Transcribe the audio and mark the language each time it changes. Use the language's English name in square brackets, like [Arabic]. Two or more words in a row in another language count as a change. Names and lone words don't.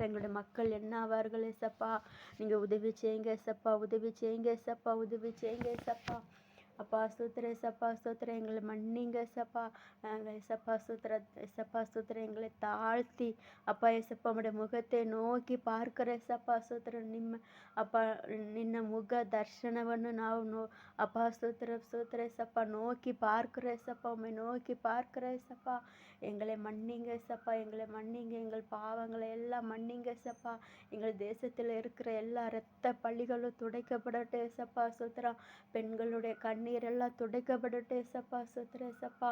[Tamil] எங்களுடைய மக்கள் என்ன ஆவார்கள் ஏசப்பா. நீங்கள் உதவி செய்யுங்க ஏசப்பா. உதவி செய்யுங்க ஏசப்பா. உதவி செய்யுங்க ஏசப்பா. அப்பா ஸ்தோத்திரம் ஏசப்பா ஸ்தோத்திரம். எங்களை மன்னிங்க ஏசப்பா. நாங்கள் ஏசப்பா ஸ்தோத்திரம் ஏசப்பா ஸ்தோத்திரம். எங்களை தாழ்த்தி அப்பா ஏசப்பா உம்முடைய முகத்தை நோக்கி பார்க்கிற [Kannada] ಏಸಪ್ಪ ಸ್ತೋತ್ರ. ಅಪ್ಪ ನಿನ್ನ ಮುಖ ದರ್ಶನವನ್ನು ನಾವು [Tamil] அப்பா ஸ்தோத்திரம் ஸ்தோத்திரம் ஏசப்பா நோக்கி பார்க்கிற ஏசப்பா. உம்மை நோக்கி பார்க்கிற ஏசப்பா. எங்களை மன்னிங்க ஏசப்பா. எங்களை மன்னிங்க. எங்கள் பாவங்களை எல்லாம் மன்னிங்க ஏசப்பா. எங்கள் தேசத்தில் இருக்கிற எல்லா இரத்த பழிகளும் துடைக்கப்படட்டும் ஏசப்பா ஸ்தோத்திரம். பெண்களுடைய கண்ணீர் எல்லாம் துடைக்கப்படட்டும் ஏசப்பா ஸ்தோத்திரம் ஏசப்பா.